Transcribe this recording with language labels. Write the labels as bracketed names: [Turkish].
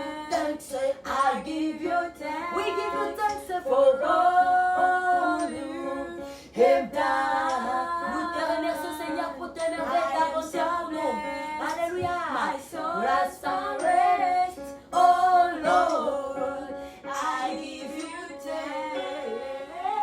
[English] Thanks, I give you thanks. We give you thanks for all you have done. [French] Nous te remercions, Seigneur, pour ta bonté pour nous. [English] Alléluia. My soul has found rest. Oh Lord, I give you thanks.